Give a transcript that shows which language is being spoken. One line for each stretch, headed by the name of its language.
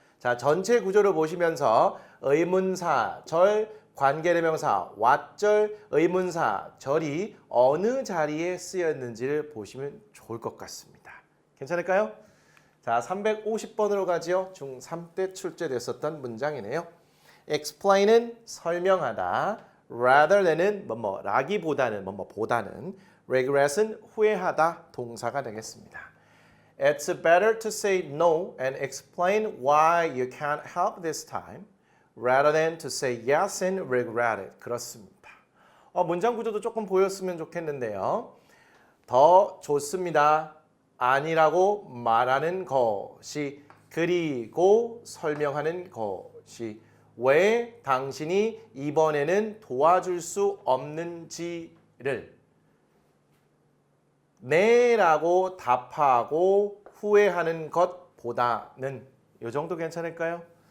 Korean: 자, 전체 구조를 보시면서 의문사 절 관계대명사 왓절 의문사 절이 어느 자리에 쓰였는지를 보시면 좋을 것 같습니다. 괜찮을까요? 자, 350번으로 가지요. 중3 때 출제됐었던 문장이네요. explain은 설명하다, rather than은 라기보다는 보다는, regret은 후회하다 동사가 되겠습니다.
English: It's better to say no and explain why you can't help this time. rather than to say yes and regret it.
Korean: 그렇습니다. 문장 구조도 조금 보였으면 좋겠는데요. 더 좋습니다. 아니라고 말하는 것이 그리고 설명하는 것이 왜 당신이 이번에는 도와줄 수 없는지를 네라고 답하고 후회하는 것보다는 이 정도 괜찮을까요?